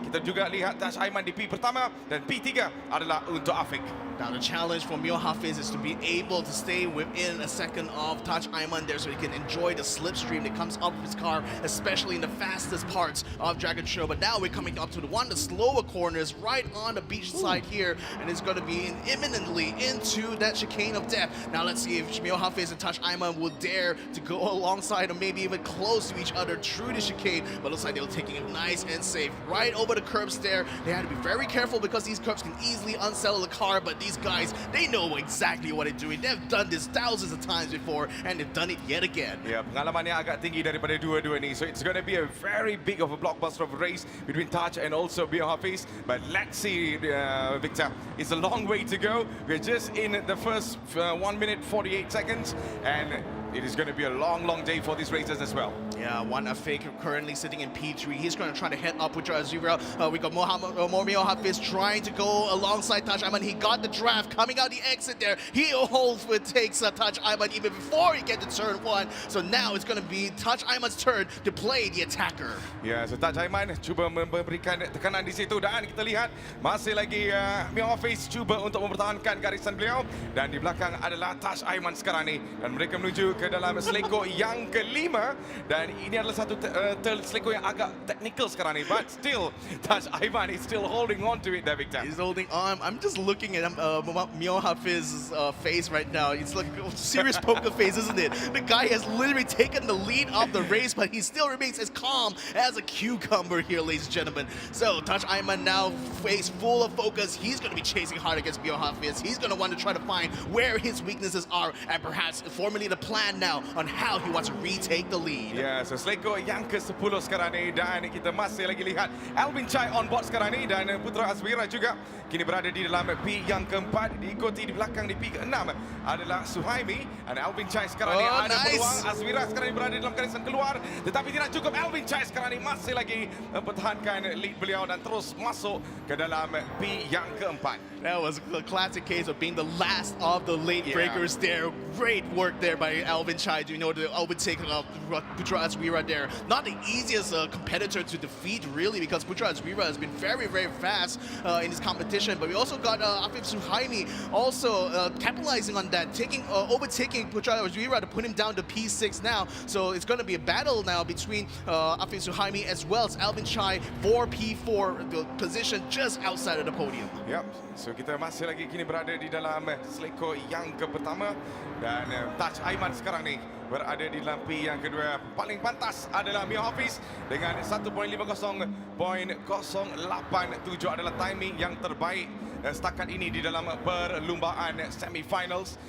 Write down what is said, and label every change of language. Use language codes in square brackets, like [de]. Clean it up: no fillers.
[ms] Kita juga lihat Taj Aiman di P pertama, dan P3 adalah untuk Afiq. [en] Now the challenge for Mio Hafiz is to be able to stay within a second of Taj Aiman there so he can enjoy the slipstream that comes up of his car, especially in the fastest parts of Dragon Show. But now we're coming up to one of the slower corners right on the beach side here, and it's going to be imminently into that chicane of death. Now let's see if Mio Hafiz and Taj Aiman will dare to go alongside or maybe even close to each other through the chicane, but looks like they were taking it nice and safe right over the curbs there. They had to be very careful because these curbs can easily unsettle the car, but these guys, they know exactly what they're doing. They've done this thousands of times before, and they've done it yet again. [ms] Ya, pengalamannya agak tinggi daripada dua-dua ni. [en] So it's going to be a very big of a blockbuster of a race between Taj and also Mio Hafiz. But let's see, Victor, it's a long way to go. We're just in the first 1 minute 48 seconds, and it is going to be a long, long day for these racers as well. Yeah, one Afiq currently sitting in P3. He's going to try to head up with Azura. We got Mio Hafiz trying to go alongside Taj Aiman. He got the draft coming out the exit there. He holds with takes Taj Aiman even before he gets to turn 1. So now it's going to be Taj Aiman's turn to play the attacker. [ms] Ya, so Taj Aiman cuba memberikan tekanan di situ, dan kita lihat masih lagi Mio Hafiz cuba untuk mempertahankan garisan beliau, dan di belakang adalah Taj Aiman sekarang ni, dan mereka menuju ke dalam seleko yang ke-5, dan Dan ini adalah satu Seleko yang agak technical sekarang ni. [en] But still, Taj Aiman is still holding on to it there, Victor. He's holding on. I'm just looking at Mio Hafiz's face right now. It's like a serious poker face, isn't it? The guy has literally taken the lead of the race, but he still remains as calm as a cucumber here, ladies and gentlemen. So Taj Aiman now face full of focus. He's going to be chasing hard against Mio Hafiz. He's going to want to try to find where his weaknesses are and perhaps formulate a plan now on how he wants to retake the lead. [ms] Ya, so Seleko yang ke-10 sekarang ni dan kita masih lagi lihat Alvin Chai on board sekarang ni dan Putra Azwira juga kini berada di dalam P yang keempat, diikuti di belakang di P ke-6 adalah Suhaimi dan Alvin Chai sekarang ni ada peluang. Azwira sekarang ni berada dalam garisan keluar tetapi tidak cukup. Alvin Chai sekarang ni masih lagi mempertahankan lead beliau dan terus masuk ke dalam P yang keempat. [en] That was a classic case of being the last of the late breakers there. Great work there by Alvin Chai to overtake Putra Azwira there. Not the easiest competitor to defeat really, because Putra Azwira has been very, very fast in this competition. But we also got Afif Suhaimi also capitalizing on that, overtaking Putra Azwira to put him down to P6 now. So it's going to be a battle now between Afif Suhaimi as well as Alvin Chai for P4, the position just outside of the podium. Yep. [ms] So kita masih lagi kini berada di dalam Seleko yang pertama dan Taj Aiman sekarang ni berada di dalam P yang kedua. Paling pantas adalah Mio Hafiz dengan 1.50.087 adalah timing yang terbaik setakat ini di dalam perlumbaan semi-finals.